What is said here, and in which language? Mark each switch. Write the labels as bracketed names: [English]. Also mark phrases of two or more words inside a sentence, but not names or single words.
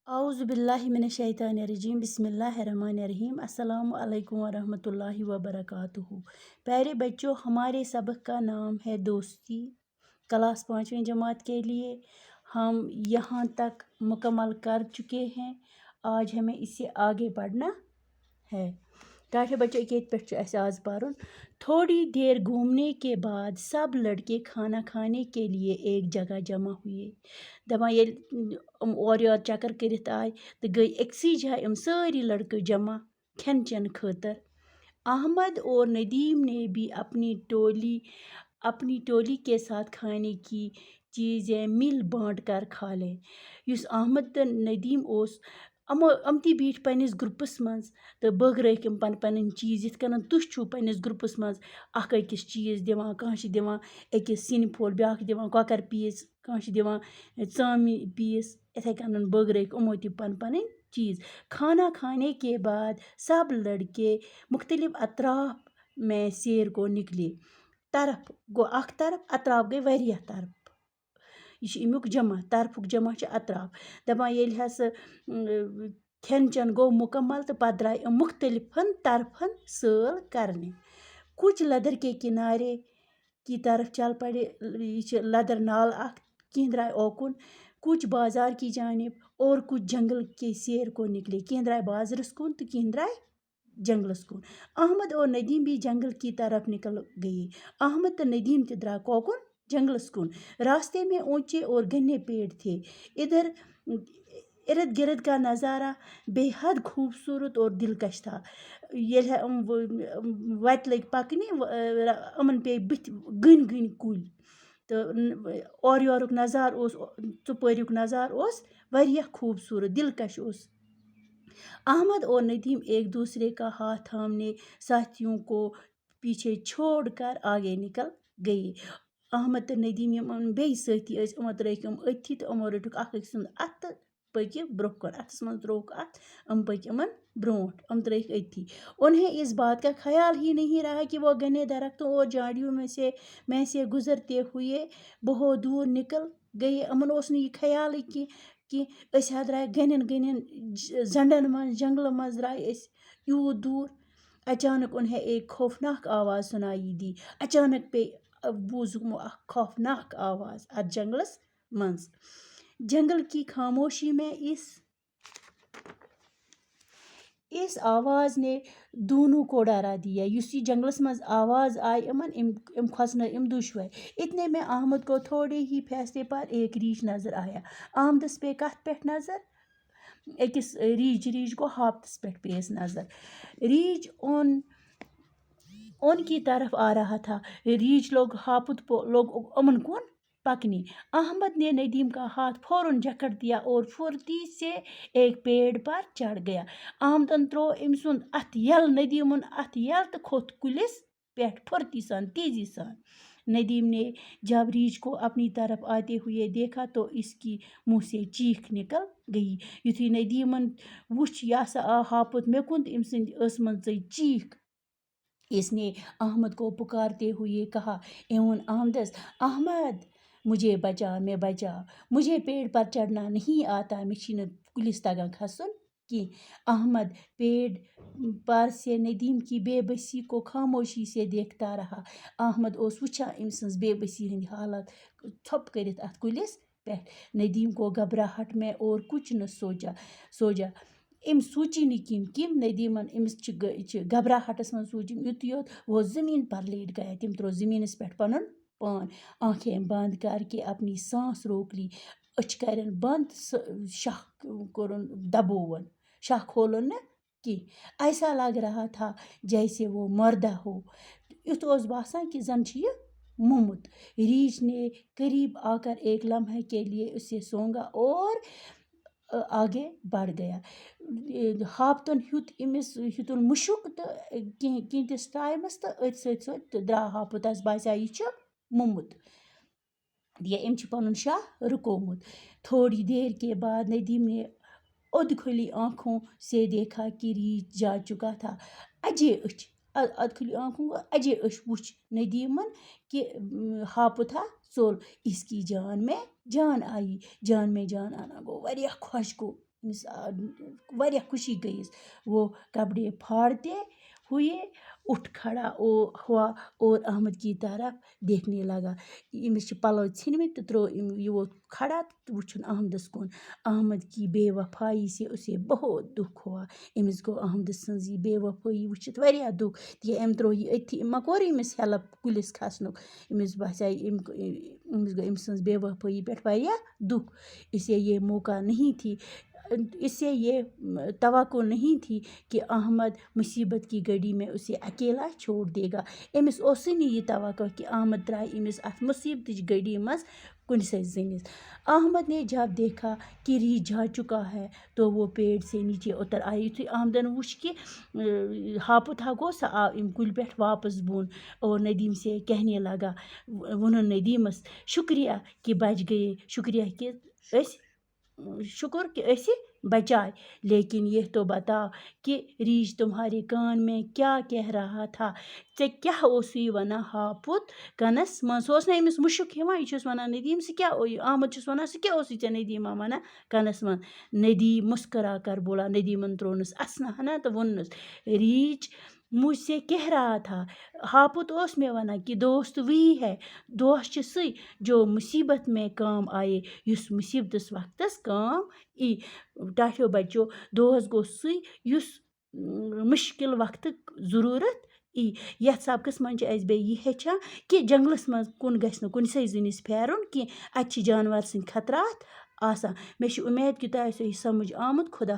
[Arabic] اعوذ باللہ من الشیطان الرجیم بسم اللہ الرحمن الرحیم السلام علیکم ورحمۃ اللہ وبرکاتہ۔ [Urdu] پیارے بچوں، ہمارے سبق کا نام ہے دوستی۔ کلاس 5ویں جماعت کے لیے ہم یہاں تک مکمل کر چکے ہیں۔ آج ہمیں اس سے آگے بڑھنا ہے۔ [Kashmiri] ٹاٹھے بچوں ایک پہ آز پرن۔ [Urdu] تھوڑی دیر گھومنے کے بعد سب لڑکے کھانا کھانے کے لیے ایک جگہ جمع ہوئے۔ [Kashmiri] دپان ییٚلہِ اور یور چکر کرت آئے تو گئی اکسی جائے ساری لڑکے جمع کھین چین خاطر۔ [Urdu] احمد اور ندیم نے بھی اپنی ٹولی کے ساتھ کھانے کی چیزیں مل بانٹ کر کھا لیں۔ [Kashmiri] یس احمد تو ندیم ام تی بیٹھ پنس گروپس مز تو بٲگرٲیِکھ پن چیز یِتھ کٔنۍ تُہۍ چھُو پنس گروپس مز اکھ أکِس چیز دِوان۔ کانٛہہ چھِ دِوان أکِس سِنہِ پھوٚل، بیٛاکھ دِوان کۄکر پیٖس، کانٛہہ چھِ دِوان ژامنہِ پیٖس۔ اِتھے کٔنۍ بٲگرٲیِکھ یِمو تہِ پن چیز۔ [Urdu] کھانا کھانے کے بعد سب لڑکے مختلف اطراف میں سیر کو نکلے۔ [Kashmiri] طرف گو اخ طرف، اطراف گئی واریاہ طرف۔ یہ امیُک جمع، طرفُک جمع چھِ اطراف۔ دپان ییٚلہِ ہسا کھٮ۪ن چٮ۪ن گوٚو مکمل تو پتہٕ درٛاے یِم مختلفن طرفن سٲل کرنے۔ [Urdu] کچھ لدر کے کنارے کی طرف چل پڑے، [Kashmiri] یہ چھِ لدر نال اکھ، کینٛہہ درٛاے اوکُن، [Urdu] کچھ بازار کی جانب اور کچھ جنگل کے سیر کو نکلے۔ [Kashmiri] کینٛہہ درٛاے بازرس کُن تو کینٛہہ درٛاے جنگلس کُن۔ [Urdu] احمد اور ندیم بھی جنگل کی طرف نکل گئے۔ [Kashmiri] احمد تو ندیم تہِ درٛاو کوکُن، جنگلس کُن۔ [Urdu] راستے میں اونچے اور گھنے پیڑ تھے۔ ارد گرد کا نظارہ بے حد خوبصورت اور دلکش تھا۔ [Kashmiri] ییٚلہِ وتہِ لٔگۍ پکنہِ، یِمن پے بٕتھِ گٔنۍ کُلۍ تہٕ اورٕ یورُک نظارٕ اوس، ژُپٲریُک نظارٕ اوس واریاہ خوبصورت، دلکش اوس۔ [Urdu] احمد اور ندیم ایک دوسرے کا ہاتھ تھامنے ساتھیوں کو پیچھے چھوڑ کر آگے نکل گئے۔ [Kashmiri] احمد تو ندیم یِمن بیٚیہِ سٲتھی ٲسۍ، یِمو ترٲیِکھ أتھی تہٕ یِمو رٔٹِکھ اکھ أکۍ سُنٛد اَتھٕ تہٕ پٔکہِ برٛونٛہہ کُن۔ اَتھس منٛز ترٛووُکھ اَتھ، یِم پٔکۍ یِمن برٛونٛٹھ، یِم ترٲیِکھ أتھی۔ [Urdu] انہیں اس بات کا خیال ہی نہیں رہا کہ وہ گھنے درختوں اور جھاڑیوں میں سے گزرتے ہوئے بہت دور نکل گئے۔ [Kashmiri] یِمن اوس نہٕ یہِ خیالٕے کہ أسۍ حظ درٛاے گھنٮ۪ن زنڈن منٛز، جنگلہٕ منٛز درٛاے أسۍ یوٗت دوٗر۔ [Urdu] اچانک انہیں ایک خوفناک آواز سنائی دی۔ [Kashmiri] اچانک بوٗزُکھ یِمو اکھ خوفناک آواز اتھ جنگلس منٛز۔ [Urdu] جنگل کی خاموشی میں اس آواز نے دونوں کو ڈرا دیا۔ [Kashmiri] یُس یہ جنگلس منٛز آواز آئی ام کھوژنٲے ام دُشوے۔ [Urdu] اتنے میں احمد کو تھوڑے ہی فاصلے پر ایک ریچھ نظر آیا۔ [Kashmiri] احمدس پے کتھ پٮ۪ٹھ نظر؟ أکِس ریچھ کو ہاپتس پٮ۪ٹھ پییَس نظر۔ [Urdu] ریچھ ان کی طرف آ رہا تھا۔ [Kashmiri] ریچھ ہاپت لوگ امن کن پکنے۔ [Urdu] احمد نے ندیم کا ہاتھ فوراً جکڑ دیا اور پھرتی سے ایک پیڑ پر چڑھ گیا۔ [Kashmiri] احمدن ترٛوو أمۍ سُنٛد اَتھٕ یَلہٕ، ندیمن اَتھٕ یَلہٕ تہٕ کھوٚت کُلِس پٮ۪ٹھ پھرتی سان، تیزی سان۔ [Urdu] ندیم نے جب ریچھ کو اپنی طرف آتے ہوئے دیکھا تو اس کی منہ سے چیخ نکل گئی۔ [Kashmiri] یُتھُے ندیمن وُچھ یہِ ہسا آو ہاپت مےٚ کُن تہٕ أمۍ سٕنٛدِ ٲسہٕ منٛز ژٔج چیخ۔ [Urdu] اس نے احمد کو پکارتے ہوئے کہا۔ [Kashmiri] أمۍ ووٚن احمدس، [Urdu] احمد مجھے بچا، میں بچا، مجھے پیڑ پر چڑھنا نہیں آتا، [Kashmiri] مےٚ چھِنہٕ کُلِس تگان کھسُن کینٛہہ۔ [Urdu] احمد پیڑ پر سے ندیم کی بے بسی کو خاموشی سے دیکھتا رہا۔ [Kashmiri] احمد اوس وٕچھان أمۍ سٕنٛز بے بسی ہٕنٛدۍ حالات، ژھوٚپ کٔرِتھ اَتھ کُلِس پٮ۪ٹھ۔ [Urdu] ندیم کو گھبراہٹ میں اور کچھ نہ سوجا۔ [Kashmiri] أمۍ سوٗنٛچی نہٕ کِم ندیمن أمِس چھِ گھبراہٹس منٛز سوٗنٛچِم یُتُے یوت [Urdu] وہ زمین پر لیٹ گیا۔ [Kashmiri] تٔمۍ ترٛوو زٔمیٖنس پٮ۪ٹھ پنُن پان۔ [Urdu] آنکھیں بند کر کے اپنی سانس روک لی۔ [Kashmiri] أچھ کرن بند، شاہ کوٚرُن دبووُن، شاہ کھولُن نہٕ کینٛہہ۔ [Urdu] ایسا لگ رہا تھا جیسے وہ مردہ ہو۔ [Kashmiri] یُتھ اوس باسان کہ زن چھُ یہِ موٚمُت۔ [Urdu] ریچھ نے قریب آ کر ایک لمحے کے لیے اسے سونگا اور آگے بڑھ گیا۔ [Kashmiri] ہاپتن ہیوٚتُن مُشُک تہٕ کینٛتِس ٹایمس تہٕ أتھۍ سۭتۍ درٛاو ہاپت، تس باسیٛو یہِ چھُ موٚمُت یا أمۍ چھُ پنُن شاہ رُکوومُت۔ [Urdu] تھوڑی دیر کے بعد ندیم نے ادھ کھلی آنکھوں سے دیکھا کہ ریچھ جا چکا تھا۔ [Kashmiri] اجے أچھ، [Urdu] ادھ کھلی آنکھوں کو [Kashmiri] اجے أچھ وُچھ ندیمن کہ ہاپت ہا ژوٚل۔ [Urdu] اس کی جان میں جان آئی۔ جان میں جان آنا [Kashmiri] گوٚو واریاہ خۄش گوٚو أمِس واریاہ خوشی گٔیِس. [Urdu] وہ کپڑے پھاڑتے ہوئے اٹھ کھڑا ہوا اور احمد کی طرف دیکھنے لگا. [Kashmiri] أمِس چھِ پَلو ژھٕنۍمٕتۍ تہٕ ترٛوو یہِ ووت کھڑا تہٕ وٕچھُن احمدَس کُن. [Urdu] احمد کی بے وفائی سے اسے بہت دکھ ہوا. [Kashmiri] أمِس گوٚو احمد سٕنٛز یہِ بے وفٲیی وٕچھِتھ واریاہ دُکھ تِکیٛازِ أمۍ ترٛوو یہِ أتھی أمۍ ما کوٚر أمِس ہٮ۪لٕپ کُلِس کھسنُک. أمِس باسے أمِس گوٚو أمۍ سٕنٛز بے وفٲیی پٮ۪ٹھ واریاہ دُکھ. [Urdu] اسے یہ موقع نہیں تھی اسے یہ توقع نہیں تھی کہ احمد مصیبت کی گھڑی میں اسے اکیلا چھوڑ دے گا. [Kashmiri] أمِس اوسُے نہٕ یہِ توقع کہ احمد ترٛایہِ أمِس اَتھ مصیبتٕچ گھڑی منٛز کُنسے زٔنِس. [Urdu] احمد نے جب دیکھا کہ ریچھ جا چکا ہے تو وہ پیڑ سے نیچے اتر آیا. [Kashmiri] یُتھُے احمدن وُچھ کہ ہاپُت ہا گوٚو سُہ آو اَمہِ کُلہِ پٮ۪ٹھ واپس بۄن [Urdu] اور ندیم سے کہنے لگا. [Kashmiri] ووٚنُن ندیٖمس شُکریہ [Urdu] کہ بچ گئے [Kashmiri] شُکریہ کہ شکر کہ أسۍ بچائے. [Urdu] لیکن یہ تو بتاؤ کہ ریچھ تمہارے کان میں کیا کہہ رہا تھا. [Kashmiri] ژےٚ کیٛاہ اوسُے وَنان ہاپُت کَنَس منٛز. سُہ اوس نہٕ أمِس مُشُک یِوان یہِ چھُس وَنان ندیٖم ژٕ کیٛاہ احمد چھُس وَنان ژٕ کیٛاہ اوسُے ژےٚ ندیٖما وَنان کَنَس منٛز. [Urdu] ندیم مسکرا کر بولا. [Kashmiri] ندیٖمن ترٛوونَس اَسنہٕ ہنا تہٕ ووٚننَس [Urdu] ریچھ مجھ سے کہہ رہا تھا. [Kashmiri] ہاپُت اوس مےٚ وَنان کہ [Urdu] دوست وہی ہے. [Kashmiri] دوست چھُ سُے [Urdu] جو مصیبت میں کام آئے [Kashmiri] یُس مصیبتس وقتس کام ای. ٹاٹھیو بچو دوست گوٚو سُے یُس مُشکل وقتہٕ ضروٗرت ای. یَتھ سبقس منٛز چھِ اَسہِ بیٚیہِ یہِ ہیٚچھان کہ جنٛگلس منٛز کُن گژھِ نہٕ کُنسے زٔنِس پھیرُن کینٛہہ. اَتہِ چھِ جانور سٕنٛدۍ خطرات آسان. مےٚ چھِ اُمید کہ تۄہہِ آسیو یہِ سمجھ آمُت.